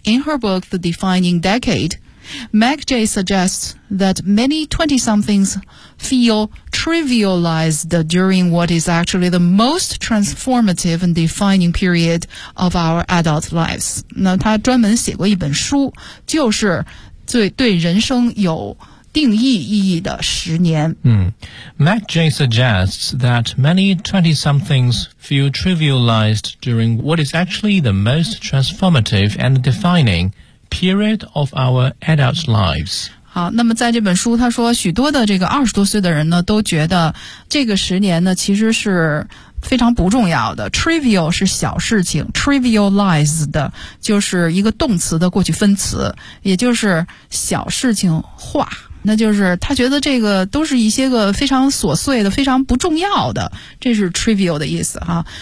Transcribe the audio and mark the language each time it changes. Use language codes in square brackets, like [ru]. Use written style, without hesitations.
[en] In her book The Defining DecadeMeg J suggests that many 20-somethings feel trivialized during what is actually the most transformative and defining period of our adult lives. [zh] 那他专门写过一本书，就是对人生有定义意义的十年。 [en] Meg J suggests that many 20-somethings feel trivialized during what is actually the most transformative and defining period of our adult lives. [zh] 好，那么在这本书他说许多的这个二十多岁的人呢都觉得这个十年呢其实是非常不重要的。 Trivial 是小事情， Trivialized 就是一个动词的过去分词，也就是小事情化，那就是他觉得这个都是一些个非常琐碎的非常不重要的，这是 trivial 的意思哈。